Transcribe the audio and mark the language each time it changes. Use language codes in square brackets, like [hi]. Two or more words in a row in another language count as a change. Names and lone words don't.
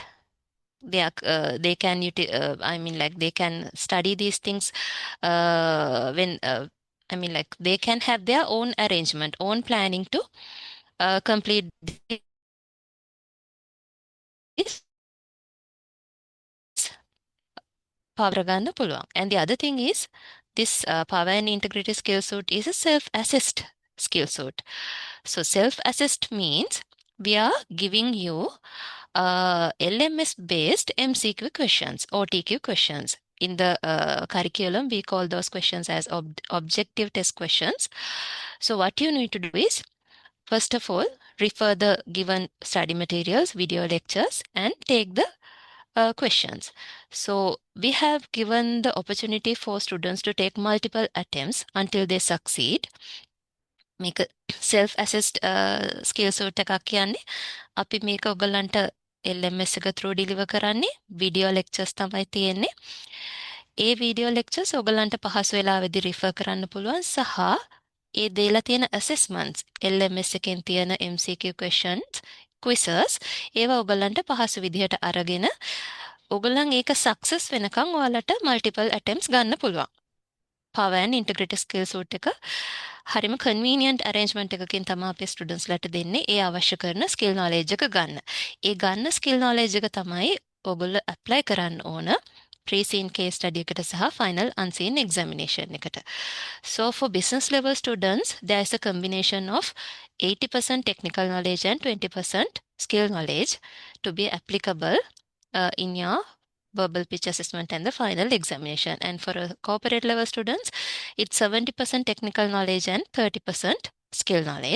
[en] They can they can study these things when they can have their own arrangement, own planning to complete this power [si] ගන්න පුළුවන්. [en] And the other thing is this power and integrity skill suit is a self-assessed skill suit. So self-assessed means we are giving you LMS based MCQ questions, OTQ questions. In the curriculum, we call those questions as objective test questions. So what you need to do is, first of all, refer the given study materials, video lectures, and take the questions. So we have given the opportunity for students to take multiple attempts until they succeed. Make a self-assessed skill suit [si] එකක් කියන්නේ අපි මේක ඔයගලන්ට LMS එක through deliver කරන්නේ [en] video lectures [si] තමයි තියෙන්නේ. ඒ [en] video lectures [si] ඔයගලන්ට පහසු වෙලාවෙදී refer කරන්න පුළුවන් සහ ඒ දේලා තියෙන assessments LMS එකෙන් තියෙන [en] MCQ questions quizzes [si] ඒවා ඔයගලන්ට පහසු විදිහට අරගෙන ඔයගලන් ඒක success වෙනකන් ඔයාලට [en] multiple attempts [si] ගන්න පුළුවන්. [en] Power and integrity skill suit [si] එක හරිම [en] convenient arrangement [si] එකකින් තමයි අපේ students ලට දෙන්නේ ඒ අවශ්‍ය කරන [en] skill knowledge [si] එක ගන්න. ඒ ගන්න [en] skill knowledge [si] එක තමයි ඔයගොල්ලෝ apply කරන්න ඕන [en] pre-seen case study [si] එකට සහ [en] final unseen examination [si] එකට. [en] So for business level students, there is a combination of 80% technical knowledge and 20% skill knowledge to be applicable in your verbal pitch assessment and the final examination. And for a corporate level students, it's 70% technical knowledge and 30% skill knowledge.